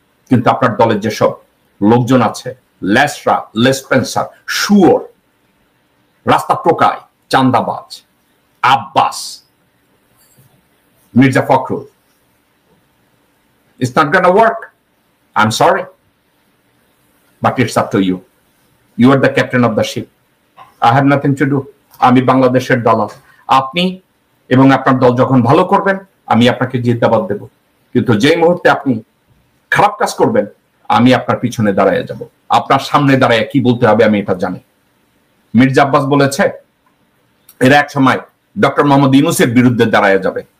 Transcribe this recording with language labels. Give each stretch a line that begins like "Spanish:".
Bangla: কিন্তু আপনার দলের যেসব লোকজন আছে, লেসরা, লেসপেন্সার, শুয়োর, রাস্তা টোকায়, চান্দাবাজ, Abbas, Mirza Fakhrul,
English: it's not gonna work. I'm sorry, but it's up to you. You are the captain of the ship. I have nothing to do.
Bangla: আমি বাংলাদেশের দালাল। আপনি এবং আপনার দল যখন ভালো করবেন আমি আপনাকে জিন্দাবাদ দেব, কিন্তু যেই মুহূর্তে আপনি খারাপ কাজ করবেন আমি আপনার পিছনে দাঁড়ায় যাব। আপনার সামনে দাঁড়ায় কি বলতে হবে আমি এটা জানি। মির্জা আব্বাস বলেছে এরা এক সময় ডক্টর মোহাম্মদ ইউনূসের বিরুদ্ধে দাঁড়ায় যাবে।